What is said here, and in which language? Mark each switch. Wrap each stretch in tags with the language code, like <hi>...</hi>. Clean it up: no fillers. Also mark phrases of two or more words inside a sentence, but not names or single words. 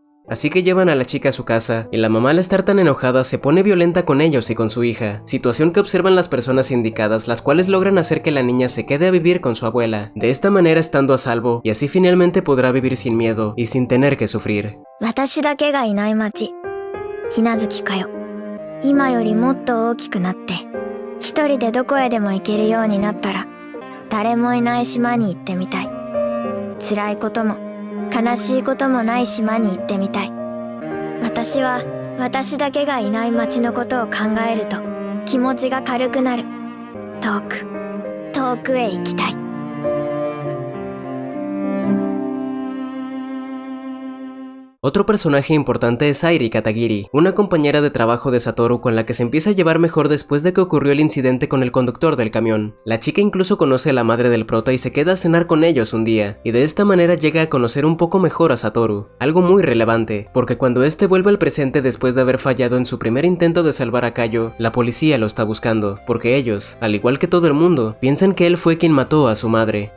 <es>así que llevan a la chica a su casa, y la mamá al estar tan enojada se pone violenta con ellos y con su hija, situación que observan las personas indicadas, las cuales logran hacer que la niña se quede a vivir con su abuela, de esta manera estando a salvo, y así finalmente podrá vivir sin miedo y sin tener que sufrir.</es> <ja>私だけがいない街、ひなずきかよ。今よりもっと大きくなって、一人でどこへでも行けるようになったら、誰もいない島に行ってみたい。辛いことも悲しいこともない島に行ってみたい。私は私だけがいない街のことを考えると気持ちが軽くなる。遠く遠くへ行きたい。</ja> <es>Otro personaje importante es Airi Katagiri, una compañera de trabajo de Satoru con la que se empieza a llevar mejor después de que ocurrió el incidente con el conductor del camión. La chica incluso conoce a la madre del prota y se queda a cenar con ellos un día, y de esta manera llega a conocer un poco mejor a Satoru, algo muy relevante, porque cuando este vuelve al presente después de haber fallado en su primer intento de salvar a Kayo, la policía lo está buscando, porque ellos, al igual que todo el mundo, piensan que él fue quien mató a su madre.</es>